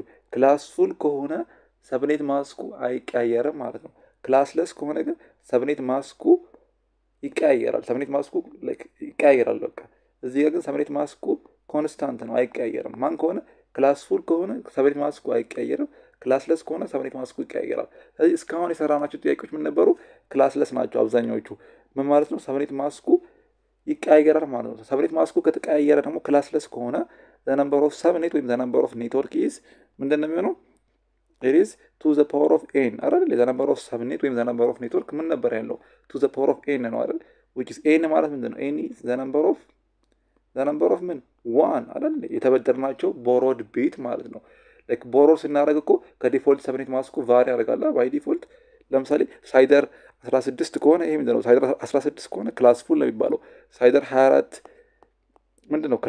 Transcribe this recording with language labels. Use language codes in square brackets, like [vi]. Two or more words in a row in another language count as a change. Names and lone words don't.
[en] class full [am] ከሆነ [en] subnet mask [am] አይቀያየርም ማለት ነው። ክላስለስ ከሆነ ግን [en] subnet mask [am] ይቀያየራል። [en] subnet mask [am] ይቀያየራል። በቃ እዚህ ጋር ግን [en] subnet mask constant [am] ነው፣ አይቀያየርም። ማን ከሆነ [en] class full [am] ከሆነ [en] subnet mask [am] አይቀያየርም። ክላስለስ ከሆነ [en] subnet mask [am] ይቀያየራል። ስለዚህ እስካሁን የሰራናቸው ጥያቄዎች ምን ነበሩ? ክላስለስ ናቸው አብዛኛዎቹ። ምን ማለት ነው? [en] subnet mask [am] ይቀያየራል ማለት ነው። [en] subnet mask [am] ከተቀያየረ ደግሞ ክላስለስ ከሆነ [en] the number of subnet [am] ወይም [en] the number of network is [am] ምንድን ነው የሚሆነው? [en] it is to the power of n አይደል? the number of subnet ወይም the number of network [am] ምን ነበር ያለው? [en] to the power of n [am] ነው አይደል? [en] which is n [am] ማለት ምንድን ነው? [en] n is the number of ምን ዋን አይደል? [am] የተበደርናቸው [en] borrowed bit [am] ማለት ነው። [en] like borrowed [am] ስናደርግ እኮ ከዲፎልት [en] subnet mask [am] ቫሪ ያደርጋል [en] by default። [am] ለምሳሌ ሳይደር 16 ከሆነ ይሄ ምንድን ነው? ሳይደር 16 ከሆነ [en] class full [am] ነው የሚባለው። ሳይደር 24 ምንድን ነው?